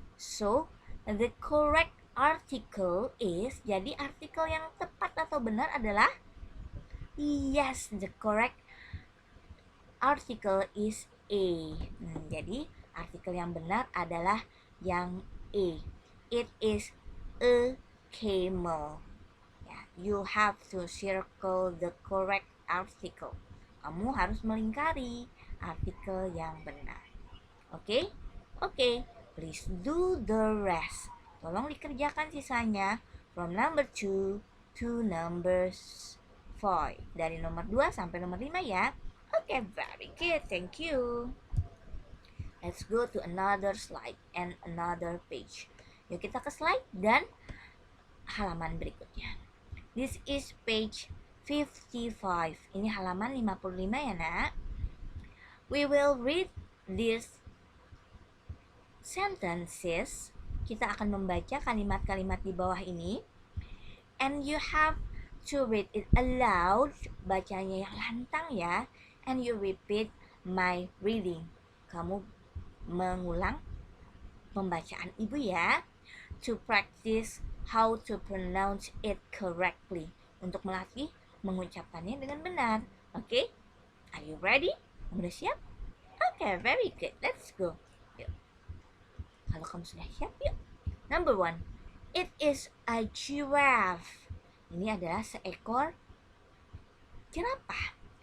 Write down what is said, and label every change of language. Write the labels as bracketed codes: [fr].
[en] So, the correct article is, [id] jadi artikel yang tepat atau benar adalah, [en] yes, the correct article is A. [id] Jadi, artikel yang benar adalah yang A. [en] It is a camel. You have to circle the correct article. [id] Kamu harus melingkari artikel yang benar. [en] Oke? Oke. Please do the rest. [id] Tolong dikerjakan sisanya [en] from number 2 to number 5. [id] Dari nomor 2 sampai nomor 5 ya. Oke, [en] very good. Thank you. Let's go to another slide and another page. [id] Yuk kita ke slide dan halaman berikutnya. [en] This is page 55. [id] Ini halaman 55 ya nak. [en] We will read these sentences. [id] Kita akan membaca kalimat-kalimat di bawah ini. [en] And you have to read it aloud. [id] Bacanya yang lantang ya. [en] And you repeat my reading. [id] Kamu mengulang pembacaan ibu ya. [en] To practice how to pronounce it correctly. [id] Untuk melatih mengucapkannya dengan benar. [en] Oke? Are you ready? [id] Kamu udah siap? [en] Oke, very good. Let's go. Yuk. [id] Kalau kamu sudah siap, yuk. [en] Number 1. It is a giraffe. [id] Ini adalah seekor jerapah.